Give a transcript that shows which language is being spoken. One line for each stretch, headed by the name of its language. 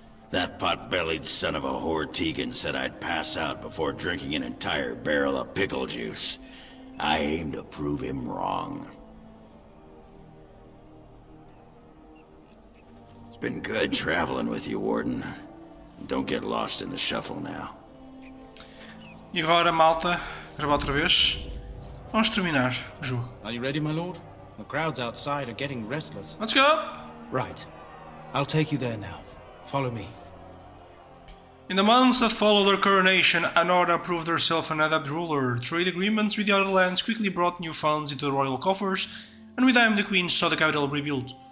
English: That pot-bellied son of a whore Tegan said I'd pass out before drinking an entire barrel of pickle juice. I aim to prove him wrong. It's been good traveling with you, Warden. Don't get lost in the shuffle now.
Portuguese: E agora, malta, gravar outra vez. Vamos terminar o jogo.
English: Are you ready, my lord? The crowds outside are getting restless. Let's go! Right. I'll take you there now. Follow me. In the months that followed her coronation, Anora proved herself an adept ruler. Trade agreements with the other lands quickly brought new funds into the royal coffers, and with time the queen saw the capital rebuilt.